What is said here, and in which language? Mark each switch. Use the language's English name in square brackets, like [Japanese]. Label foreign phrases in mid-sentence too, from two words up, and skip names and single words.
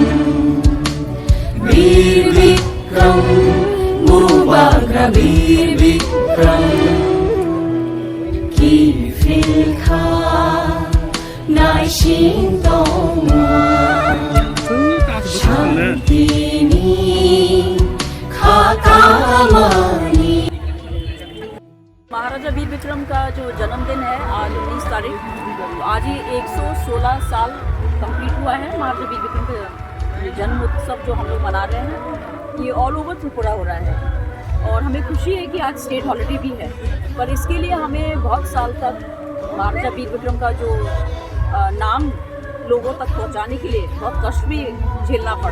[Hindi] Bir Bikram, Mubaga Bir Bikram, ki fil kha, nai shin toma, Shantini, Kakamani. महाराजा वीर विक्रम का जो जन्मदिन है आज 19 तारीख, तो आज ही 116 साल कंप्लीट हुआ है महाराजा वीर विक्रम का जन्म उत्सव जो हम लोग मना रहे हैं। ये [English] all over [Hindi] त्रिपुरा हो रहा है और हमें खुशी है कि आज [English] state holiday [Hindi] भी है, पर इसके लिए हमें बहुत साल तक महाराजा वीर विक्रम का जो नाम लोगों तक पहुंचाने के लिए बहुत कष्ट भी झेलना पड़ा।